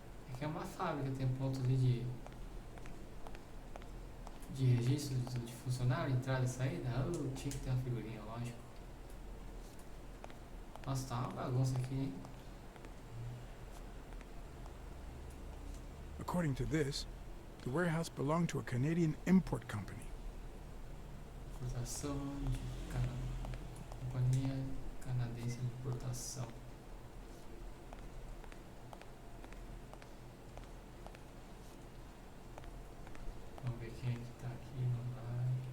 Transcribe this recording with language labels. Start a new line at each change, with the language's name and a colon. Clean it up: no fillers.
Portuguese: É que é uma fábrica, tem ponto ali de registro de funcionário, entrada e saída. Tinha que ter uma figurinha, lógico. Nossa, tá uma bagunça aqui, hein?
English: According to this, the warehouse belonged to a Canadian import company.
Portuguese: Importação de Companhia Canadense de Importação. Vamos ver quem é que tá aqui, não vai.